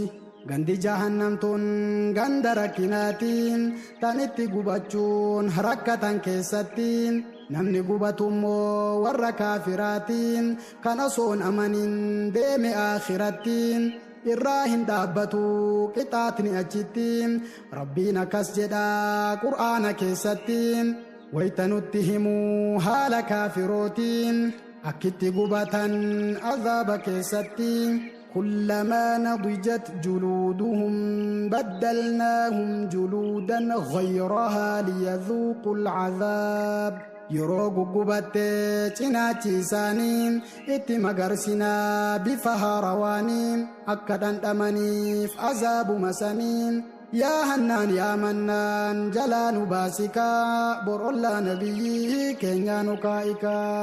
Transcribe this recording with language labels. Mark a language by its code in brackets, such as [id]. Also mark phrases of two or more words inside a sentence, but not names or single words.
[om] Gandi jahannamtuun ganda rakkinaatiin tan itti gubachuun rakkatan keessattiin namni gubatummoo warra kaafiraatiin kan osoon amanin deeme akhirattiin irraa hin dhaabbatu qixaatni achittiin rabbiin akkas jedha qur'aana keessattiin wayta nutti himuu haala kaafirootiin akkitti gubatan azaaba keessattiin. [ar] كلما نضجت جلودهم بدلناهم جلودا غيرها ليذوقوا العذاب [om] yeroo guggubatte cinaachi isaanii itti magarsinaa bifa haarawaaniin akka dhandhamaniif azaabuma saniin yaa hannaan yaa mannaan jalaa nu baasikaa borollaa nabiyyi keenyaa nu kaa'ikaa.